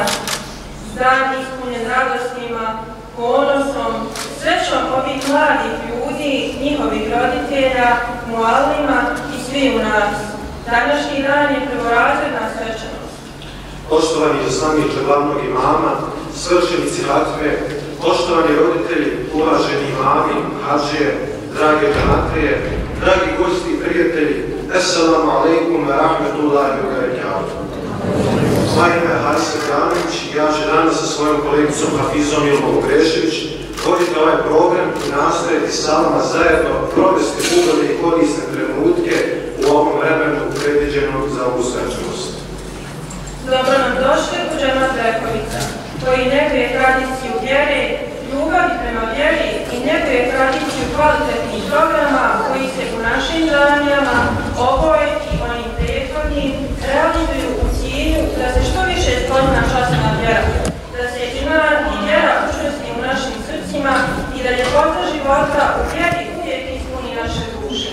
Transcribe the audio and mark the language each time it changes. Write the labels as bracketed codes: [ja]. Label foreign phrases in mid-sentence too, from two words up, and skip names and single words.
[bs] Dan ispunjen radostima, ponosom, srećom ovih mladih ljudi, njihovih roditelja, mualima i svi u nas. Današnji dan je prvorazredna svečanost. Poštovani izaslaniče glavnog imama, svršenici hatme, poštovani roditelji, uvaženi imami, hadžije, drage džematlije, dragi gosti i prijatelji, [ar] السلام عليكم ورحمة الله وبركاته. [bs] Moje ime je Haris Janović i ja ću danas sa svojom kolegicom Hafizom Ilmom Grešević voditi ovaj program i nastojati sa vama zajedno provesti ugodne i korisne trenutke u ovom vremenu predviđenom za ovu svečanost. Dobro nam došli u Džemat Rekovica, koji neguje tradiciju vjere, ljubavi prema vjeri i neguje tradiciju kvalitetnih programa koji se u našim džamijama, ovoj i onim prethodnim, realizuju u cilju da se što više spozna časna vjera, da se iman i vjera učvrsti u našim srcima i da ljepota života u vjeri uvijek ispuni naše duše.